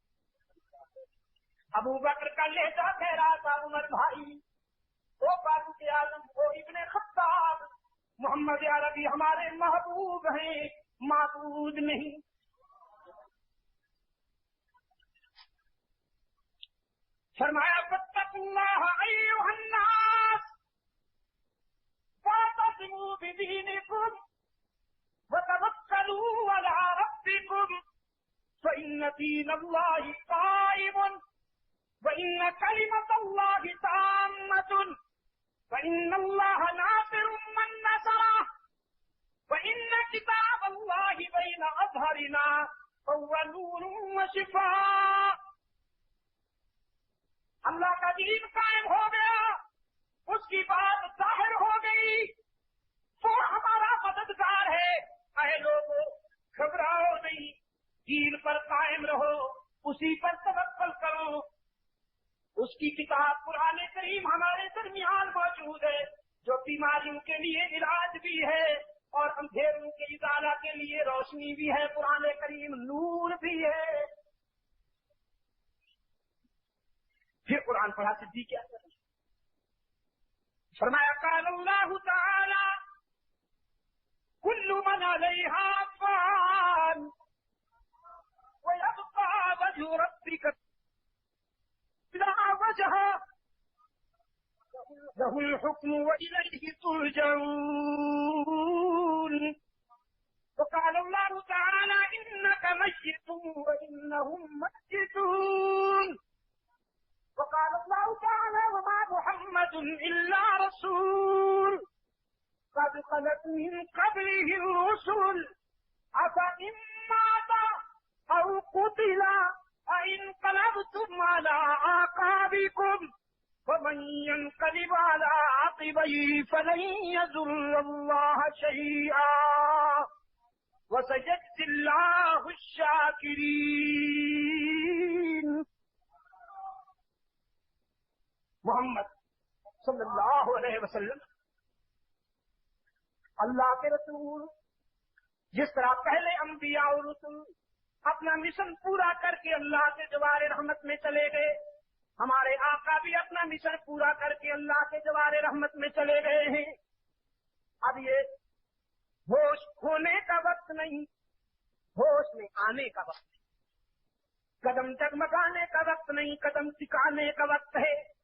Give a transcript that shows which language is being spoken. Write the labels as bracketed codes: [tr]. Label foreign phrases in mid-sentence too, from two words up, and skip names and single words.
[ur] ابو بکر کا لہجہ کہہ رہا تھا، عمر بھائی، او فاروق عالم، او ابن خطاب، محمد عربی ہمارے محبوب ہیں، معبود نہیں. [ar] فرمایا فاتقوا الله أيها الناس واعتصموا بدينكم وتوكلوا على ربكم فإن دين الله قائم وإن كلمة الله تامة وإن الله ناصر من نصره وإن كتاب الله بين أظهرنا وهو نور وشفاء. [ur] اللہ کا دین قائم ہو گیا، اس کی بات ظاہر ہو گئی، وہ ہمارا مددگار ہے. ارے لوگو، گھبراؤ نہیں، دین پر قائم رہو، اسی پر توکل کرو. اس کی کتاب قرآن کریم ہمارے درمیان موجود ہے، جو بیماریوں کے لیے علاج بھی ہے اور اندھیروں کے ازالہ کے لیے روشنی بھی ہے. قرآن کریم نور بھی ہے۔ پھر قرآن پڑھا صدیق کیا کر، فرمایا [ar] قال الله تعالى كل من عليها فان ويبقى وجه ربك لا وجه له الحكم وإليه ترجعون. وقال الله تعالى إنك ميت وإنهم ميتون. وقال الله تعالى وما محمد إلا رسول قد خلت من قبله رسل أفإن مات أو قتل فانقلبتم على أعقابكم فمن ينقلب على عقبيه فلن يضر الله شيئا وسيجزي الله الشاكرين. [ur] मोहम्मद [ar] صلى الله عليه وسلم [ur] اللہ کے رسول، جس طرح پہلے انبیا اور رسول اپنا مشن پورا کرکے اللہ کے جوار رحمت میں چلے گئے، ہمارے آقا بھی اپنا مشن پورا کرکے اللہ کے جوار رحمت میں چلے گئے ہیں. اب یہ ہوش کھونے کا وقت نہیں، ہوش میں آنے کا وقت، قدم ڈگمگانے کا وقت نہیں، قدم ٹکانے کا وقت ہے.